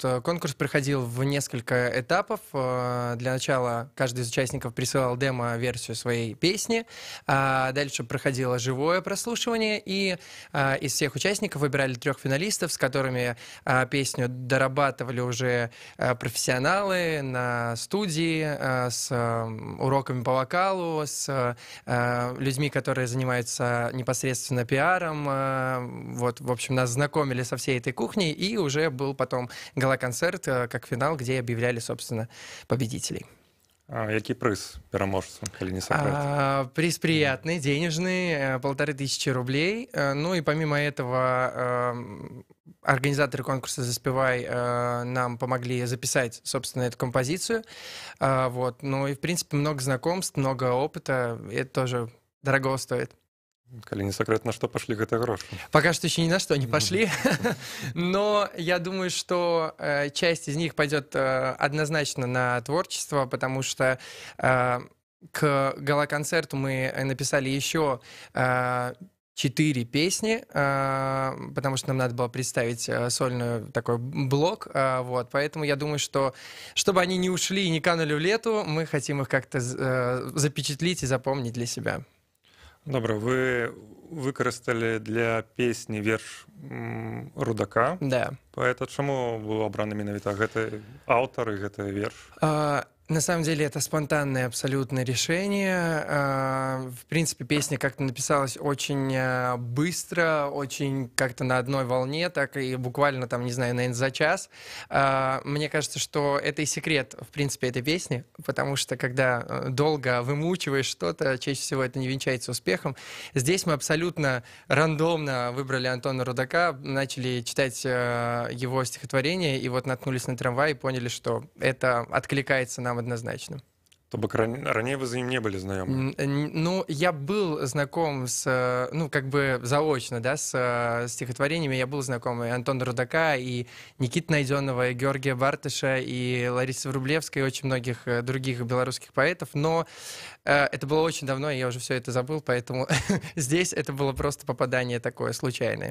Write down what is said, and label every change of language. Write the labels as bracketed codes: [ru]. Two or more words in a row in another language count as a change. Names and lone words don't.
[ru] Конкурс проходил в несколько этапов. Для начала каждый из участников присылал демо-версию своей песни, а дальше проходило живое прослушивание, и из всех участников выбирали 3 финалистов, с которыми песню дорабатывали уже профессионалы на студии, с уроками по вокалу, с людьми, которые занимаются непосредственно пиаром. Вот, в общем, нас знакомили со всей этой кухней, и уже был потом гала-концерт как финал, где объявляли, собственно, победителей. [be] А які прыз пераможцу, калі не сакрэт? [ru] Приз приятный, денежный, 1500 рублей. Ну и помимо этого организаторы конкурса «Заспевай» нам помогли записать, собственно, эту композицию. Вот. Ну и, в принципе, много знакомств, много опыта. И это тоже дорого стоит. [be] Калі не сакрэт, на што пашлі гэтыя грошы? [ru] Пока что еще ни на что не пошли, но я думаю, что часть из них пойдет однозначно на творчество, потому что к гала-концерту мы написали еще 4 песни, потому что нам надо было представить сольный такой блок, вот, поэтому я думаю, что чтобы они не ушли и не канули в лету, мы хотим их как-то запечатлить и запомнить для себя. [be] Добра, вы выкарысталі для песні верш Рудака. [ru] Да. [be] Паэта, чаму быў абраны менавіта гэты аўтар і гэты верш? [ru] На самом деле это спонтанное абсолютно решение. В принципе, песня как-то написалась очень быстро, очень как-то на одной волне, так и буквально там, не знаю, наверное, за час. Мне кажется, что это и секрет, в принципе, этой песни, потому что когда долго вымучиваешь что-то, чаще всего это не венчается успехом. Здесь мы абсолютно рандомно выбрали Антона Рудака, начали читать его стихотворение, и вот наткнулись на «Трамвай» и поняли, что это откликается нам однозначно. [be] То бок раней вы за ним не были знакомы? [ru] Ну, я был знаком с, ну, как бы заочно, да, с стихотворениями. Я был знаком и Антона Рудака, и Никиты Найденова, и Георгия Бартыша, и Ларисы Врублевской, и очень многих других белорусских поэтов. Но это было очень давно, и я уже все это забыл, поэтому здесь это было просто попадание такое случайное.